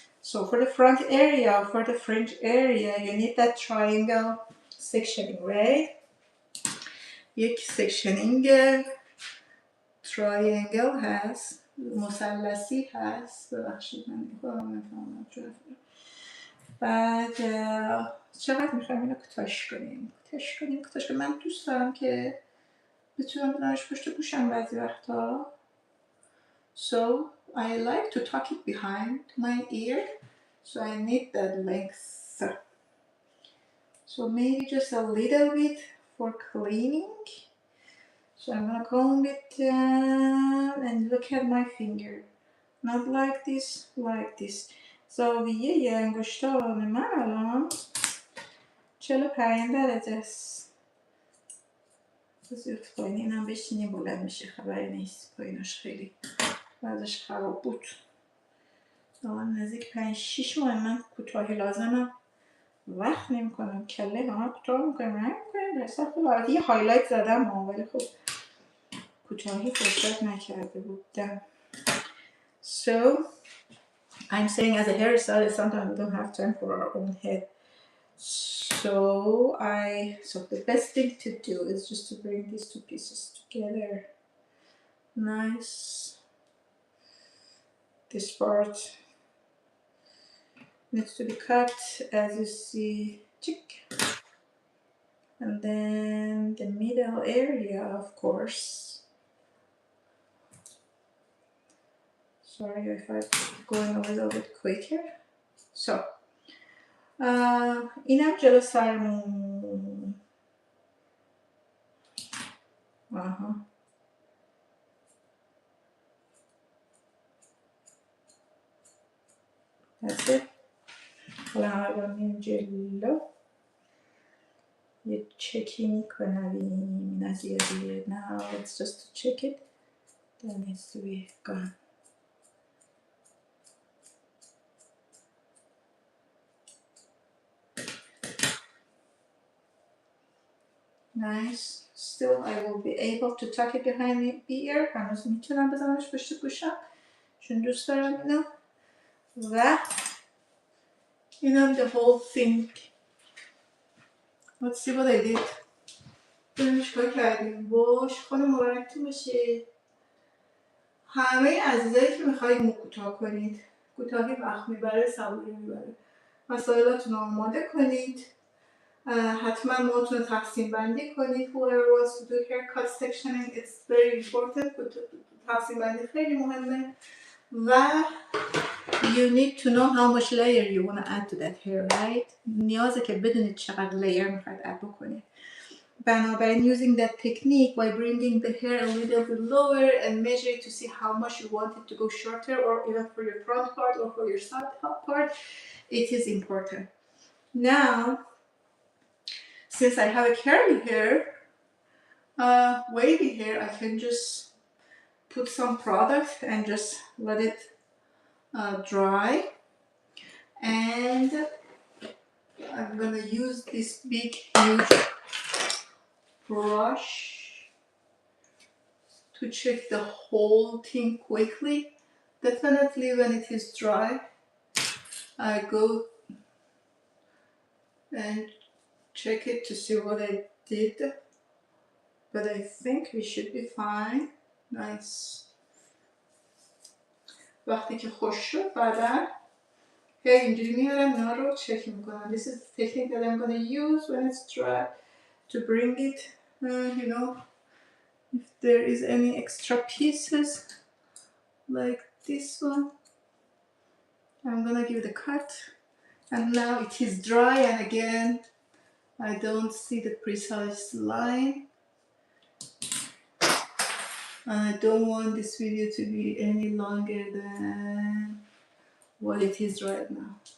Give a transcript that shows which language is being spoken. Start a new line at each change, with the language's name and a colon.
English: So for the front area, for the fringe area, you need that triangle sectioning, right?
Persian: یک sectioning triangle هست، مثلثی هست. ببخشید من خودم نفهمم چون بعد چقدر میخوایم اینو کوتاهش کنیم. من دوست دارم که بتونم بدمش پشت گوشم بعضی وقتا.
English: So I like to tuck it behind my ear. So I need that length. So maybe just a little bit for cleaning. So I'm gonna comb it down and look at my finger. Not like this, like this.
Persian: زاویه انگشتان من الان 45 درجه است. بذارید پایین اینم بشینیم بلند میشه، خبری نیست. پایینش خیلی وضعش خراب بود. الان نزدیک 5-6 ماه من کوتاهی لازمم وقت نمی کنم. کله همه کوتاه میکنم در حساب خب یه هایلایت زدم ولی خب کوتاهی فرصت نکرده بودم.
English: So I'm saying as a hairstylist sometimes we don't have time for our own head. So the best thing to do is just to bring these two pieces together. Nice. This part needs to be cut as you see, chick. And then the middle area, of course. Sorry if I'm going a little bit quicker.
Persian: So اینم جلو سرمون.
English: That's it.
Persian: حالا همه با میریم جلو. یه چکی میکنم از یه دیگه.
English: Now let's just check it. That needs to be gone. Nice. Still I will be able to tuck it behind the ear.
Persian: هنوز میتونم بزنمش پشت گوشم چون دوست دارم اینو. و اینم
English: the whole thing. Let's see what I did.
Persian: ببینیم چیکار کردیم. باش خانه مبارکتون باشه. همه عزیزایی که میخواید مو کوتاه کنید، کوتاهی وقت میبره، صبوری میبره، مسائلاتون رو آماده کنید. حتما موهاتون رو تقسیم بندی کنید.
English: Whoever wants to do haircut sectioning, it's very important.
Persian: تقسیم بندی خیلی مهمه.
English: و you need to know how much layer you want to add to that hair, right?
Persian: نیازه که بدونید چقدر layer میخواید add بکنید.
English: بنابراین using that technique by bringing the hair a little bit lower and measure to see how much you want it to go shorter or even for your front part or for your side part, it is important. Now, since I have a curly hair, wavy hair, I can just put some product and just let it dry, and I'm gonna use this big huge brush to check the whole thing quickly. Definitely when it is dry, I go and check it to see what I did, but I think we should be fine. Nice.
Persian: وقتی که خوش شد بعدا اینجوری میارم اینا رو چک میکنم.
English: This is the technique that I'm going to use when it's dry to bring it, you know, if there is any extra pieces like this one, I'm going to give it a cut. And now it is dry, and again I don't see the precise line, and I don't want this video to be any longer than what it is right now.